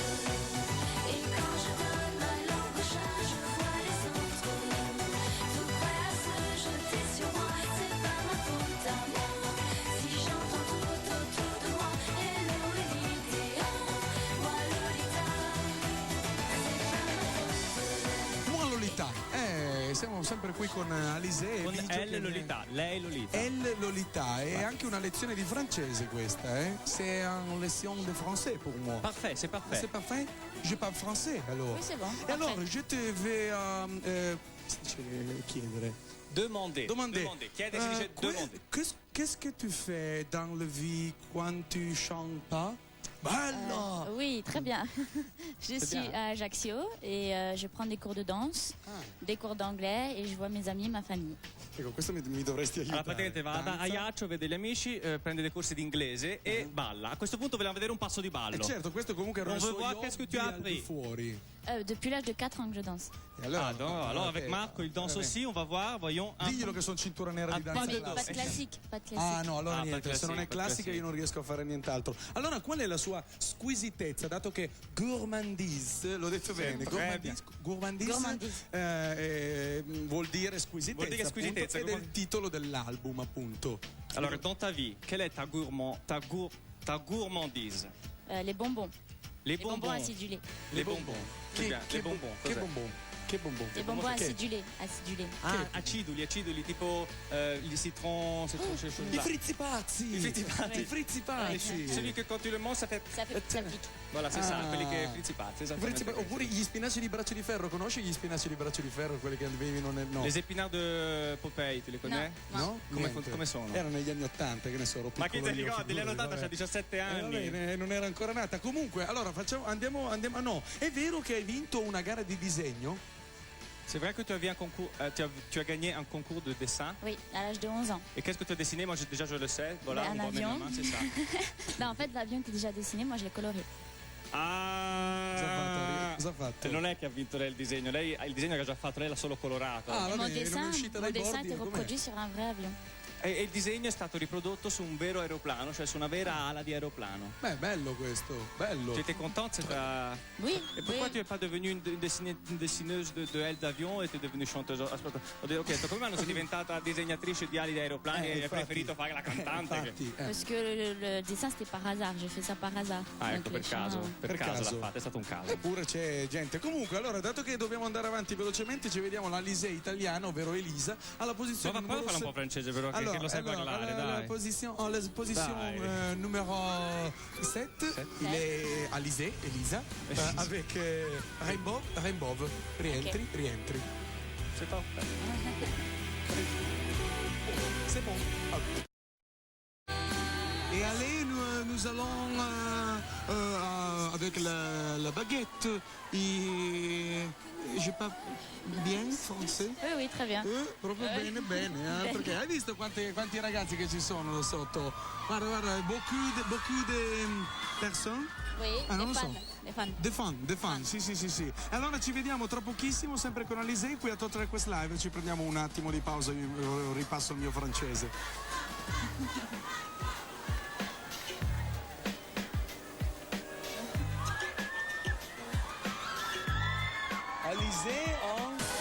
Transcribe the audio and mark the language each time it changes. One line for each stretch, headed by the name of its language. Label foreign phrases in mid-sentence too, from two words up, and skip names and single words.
French: Et quand je donne ma langue au chat, je vois les autres tout prêts à se jeter sur moi. C'est pas ma faute à moi. Si j'entends tout autour de moi, hello Elite, moi Lolita. Mua Lolita.
Italian: Siamo sempre qui con Alizé. Con Elle Lolita, lei Lolita. Elle Lolita, è anche una lezione di francese questa, eh?
French: C'est une leçon de français pour moi. Parfait, c'est parfait. C'est parfait? Je parle français alors. Oui, c'est bon. Et alors, je te vais chiedere.
Italian: Demander. Chiedere si dice demander.
French: Qu'est-ce que tu fais dans la vie quand tu chantes pas?
Italian: Bella!
French: Oui, très bien. Je C'est suis bien. à Ajaccio et je prends des cours de danse, des cours d'anglais et je vois mes amis, ma famille.
Italian: Ecco, questo mi dovresti aiutare. Allora, praticamente va da Ajaccio, vede gli amici, prende dei corsi di inglese e balla. A questo punto vogliamo vedere un passo di ballo. Certo, questo comunque era
French: On
Italian: un
French: veut
Italian: suo
French: voir qu'est-ce que tu as
Italian: hobby al di
French: appris.
Italian: fuori.
French: Depuis l'âge de 4 ans que je danse.
Italian: E allora,
French: Alors avec Marco, il danse aussi, on va voir, voyons.
Italian: Diglielo che sono cintura nera di danza
French: Pas de
Italian: classica.
French: classique, pas de classique.
Italian: Ah no, allora Ah, niente,
French: pas
Italian: se non è
French: classique, pas
Italian: classica
French: classique.
Italian: io non riesco a fare nient'altro. Allora qual è la sua squisitezza, dato che gourmandise, l'ho detto bene, gourmandise, vuol dire squisitezza, Vuol dire squisitezza, appunto, ed è il titolo dell'album appunto.
French: Alors dans ta vie, quelle est ta gourmandise? Les bonbons. Les bonbons acidulés. Les bonbons. C'est bien, les bonbons.
Italian: Che cos'è? bonbon? Che bonbon?
French: Les bonbons acidulés.
Italian: Ah, aciduli, tipo il citron, I frizzi pazzi! I frizzi pazzi. I frizzi pazzi!
French: Celui che quand tu le manges, ça fait... Ça pique. Voilà, c'est ça,
Italian: quelli che frizzi pazzi, esattamente. Oppure gli spinaci di braccio di ferro, conosci gli spinaci di braccio di ferro, quelli che avevano nel no?
French: Les épinards de Popeye, tu li connais?
Italian: No? Come sono? Erano negli anni 80, che ne so, ero Ma chi te li piccolo io, ricordi? Negli anni 80 vabbè. c'ha 17 anni. Vabbè, non era ancora nata. Comunque, allora andiamo. Ah no, è vero che hai vinto una gara di disegno?
French: C'est vrai que tu as, vu un concours, tu as gagné un concours de dessin. Oui, à l'âge de 11 ans. Et qu'est-ce que tu as dessiné? Moi, déjà, je le sais. Voilà, Un on voit mes avion. mains, c'est ça. Non, en fait, l'avion était déjà dessiné, moi je l'ai coloré. Ah!
Italian: Cosa ha fatto? Non è che ha vinto lei il disegno, lei il disegno che ha già fatto, lei l'ha solo colorato. Ah,
French: Et mon
Italian: vabbè, non è
French: dessin,
Italian: uscita
French: mon
Italian: dai
French: dessin
Italian: bordi,
French: était
Italian: com'è?
French: reproduit sur un vrai avion.
Italian: E il disegno è stato riprodotto su un vero aeroplano, cioè su una vera ala di aeroplano. Beh, bello questo, bello.
French: Tu étais contente? Oui. Et pourquoi oui. tu n'es pas devenue une dessineuse de ailes d'avion e tu es devenue chanteuse?
Italian: Aspetta, ho chiesto come mai non sei diventata disegnatrice di ali di aeroplani e hai infatti. preferito fare la cantante? Infatti,
French: Parce que le dessin c'était par hasard, j'ai fait ça par hasard.
Italian: Ah,
French: Donc,
Italian: ecco,
French: les
Italian: per caso,
French: chants-
Italian: per caso l'ha fatta, è stato un caso. Eppure c'è gente. Comunque, allora, dato che dobbiamo andare avanti velocemente, ci vediamo l'Alizé italiana, ovvero Elisa, alla posizione Ma poi numero parla un po' francese, però, allora, che lo sai parlare, la dai.
French: position
Italian: Dai.
French: numéro 7, il est Alizé, Elisa, avec Rainbow.
Italian: Rientri.
French: C'est parfait. C'est bon. Et allez, nous allons avec la baguette. Je parle bien français? Oui, oui, très bien.
Italian: Proprio bene, perché hai visto quanti ragazzi che ci sono là sotto? Guarda,
French: beaucoup de personnes. Oui,
Italian: non lo
French: des
Italian: so.
French: fans. Des fans.
English: The Fun,
Italian: sì. Allora ci vediamo tra pochissimo, sempre con Alizé, qui a Total Request Live. Ci prendiamo un attimo di pausa, io ripasso il mio francese.
French: Alizé en...